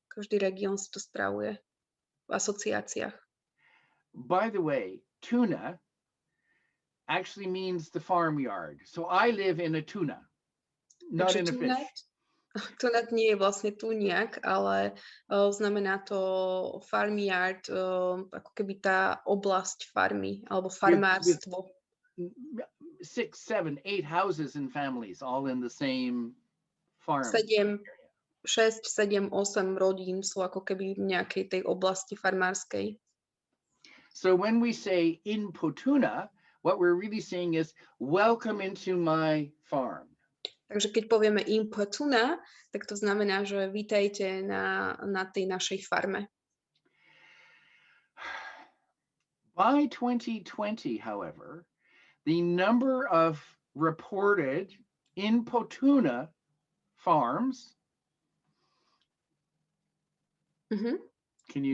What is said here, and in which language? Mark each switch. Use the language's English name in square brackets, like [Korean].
[Slovak] Každý región si to spravuje v asociáciách. [English] By the way, tuna actually means the farmyard. So I live in a tuna, not in a fish. [Slovak] Tunat nie je vlastne tuniak, ale znamená to farmyard, ako keby tá oblasť farmy, alebo farmárstvo. [English] 6, 7, 8 houses and families all in the same farm. [Slovak] 6, 7, 8 rodín sú ako keby v nejakej tej oblasti farmárskej. [English] So when we say Inpotuna, what we're really saying is welcome into my farm. [Slovak] Takže keď povieme Inpotuna, tak to znamená, že vítajte na tej našej farme. [English] By 2020, however, the number of reported Inpotuna farms Can you...